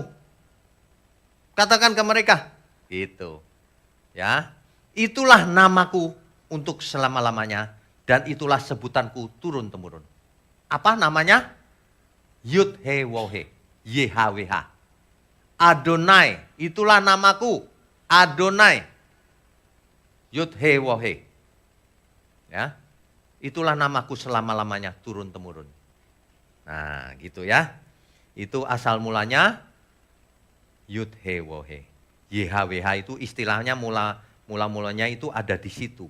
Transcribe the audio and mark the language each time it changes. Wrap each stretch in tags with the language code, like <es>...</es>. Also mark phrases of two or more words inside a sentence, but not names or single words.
<id>Katakan ke mereka, gitu. Ya, itulah namaku untuk selama-lamanya dan itulah sebutanku turun-temurun. Apa namanya?</id> <he>יוד הא וו הא,</he> <id>YHWH. Adonai, itulah namaku. Adonai.</id> <he>יוד הא וו הא.</he> <id>Ya. Itulah namaku selama-lamanya turun-temurun. Nah, gitu ya. Itu asal mulanya</id> <he>יוד הא וו הא.</he> <id>YHWH itu istilahnya mula-mulanya itu ada di situ.</id>